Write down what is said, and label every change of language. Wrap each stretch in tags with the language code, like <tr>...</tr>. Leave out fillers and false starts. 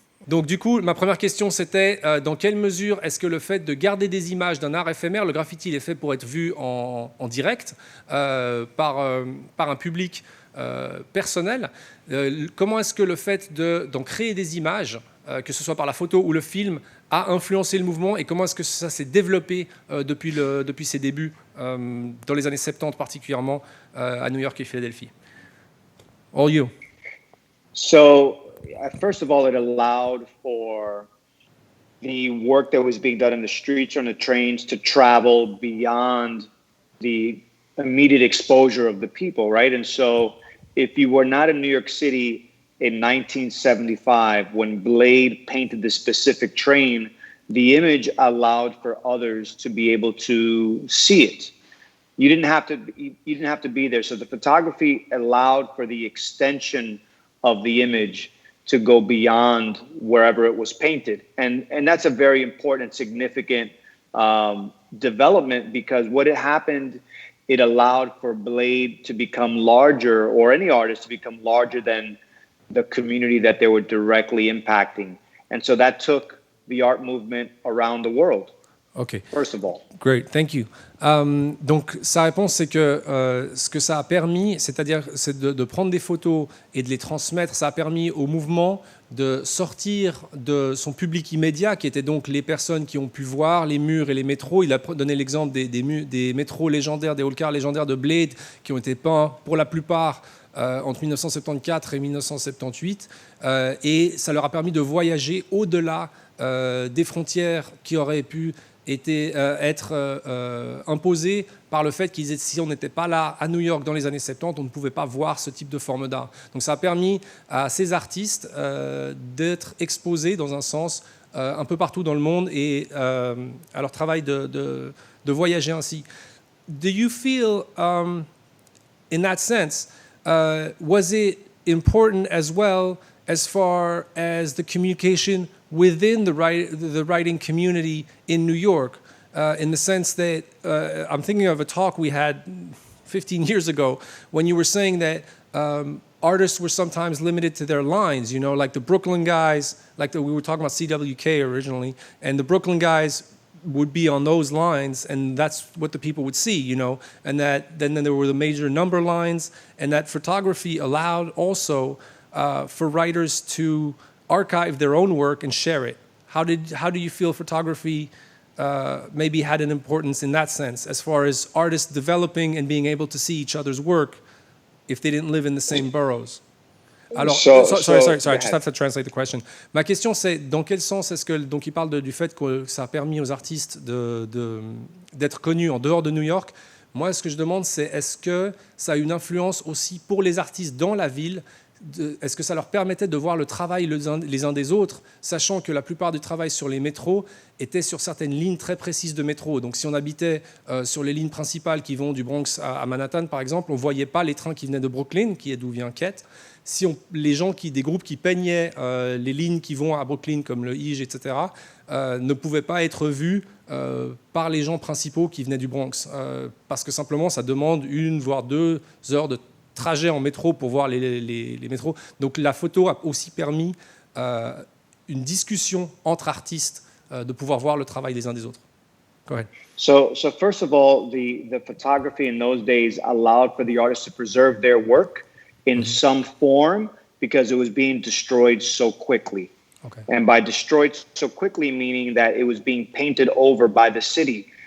<fr>Donc du coup, ma première question c'était dans quelle mesure est-ce que le fait de garder des images d'un art éphémère, le graffiti il est fait pour être vu en direct par un public personnel, comment est-ce que le fait d'en créer des images, que ce soit par la photo ou le film, a influencé le mouvement et comment est-ce que ça s'est développé depuis ses débuts, dans les années 70 particulièrement, à New York et Philadelphie?</fr> <en>All you. So, first of all, it allowed for the work that was being done in the streets or on the trains to travel beyond the immediate exposure of the people, right? And so, if you were not in New York City in 1975, when Blade painted the specific train, the image allowed for others to be able to see it. You didn't have to be there. So the photography allowed for the extension of the image to go beyond wherever it was painted. And that's a very important, significant development, because what had happened, it allowed for Blade to become larger, or any artist to become larger than the community that they were directly impacting. And so that took the art movement around the world. Okay. First of all. Great, thank you.</en> <fr>Donc sa réponse, c'est que ce que ça a permis, c'est-à-dire de prendre des photos et de les transmettre, ça a permis au mouvement de sortir de son public immédiat, qui était donc les personnes qui ont pu voir les murs et les métros. Il a donné l'exemple des métros légendaires, des hall-cars légendaires de Blade, qui ont été peints pour la plupart entre 1974 et 1978, et ça leur a permis de voyager au-delà des frontières qui auraient pu être imposées par le fait qu'ils, si on n'était pas là à New York dans les années 70, on ne pouvait pas voir ce type de forme d'art. Donc ça a permis à ces artistes d'être exposés dans un sens un peu partout dans le monde et à leur travail de voyager ainsi.</fr> <en>Do you feel, in that sense, was it important as well as far as the communication within the writing community in New York, in the sense that I'm thinking of a talk we had 15 years ago when you were saying that artists were sometimes limited to their lines, like the Brooklyn guys, we were talking about CWK originally, and the Brooklyn guys would be on those lines, and that's what the people would see, and that then there were the major number lines, and that photography allowed also for writers to archive their own work and share it. How do you feel photography maybe had an importance in that sense, as far as artists developing and being able to see each other's work if they didn't live in the same boroughs.</en> <fr>Alors,</fr> <en>sorry, I just have to translate the question.</en> <fr>Ma question c'est, dans quel sens est-ce que, donc il parle du fait que ça a permis aux artistes d'être connus en dehors de New York. Moi, ce que je demande, c'est est-ce que ça a une influence aussi pour les artistes dans la ville? Est-ce que ça leur permettait de voir le travail les uns des autres, sachant que la plupart du travail sur les métros était sur certaines lignes très précises de métro. Donc si on habitait sur les lignes principales qui vont du Bronx à Manhattan, par exemple, on ne voyait pas les trains qui venaient de Brooklyn, qui est d'où vient KET. Si les gens des groupes qui peignaient les lignes qui vont à Brooklyn, comme le IJ, etc., ne pouvaient pas être vus par les gens principaux qui venaient du Bronx. Parce que simplement, ça demande 1 voire 2 heures de trajet en métro pour voir les métros. Donc la photo a aussi permis une discussion entre artistes, de pouvoir voir le travail des uns des autres.</fr> <en>Go ahead. So first of all, the photography in those days allowed for the artists to preserve their work in some form because it was being destroyed so quickly. Okay. And by destroyed so quickly, meaning that it was being painted over by the city.</en>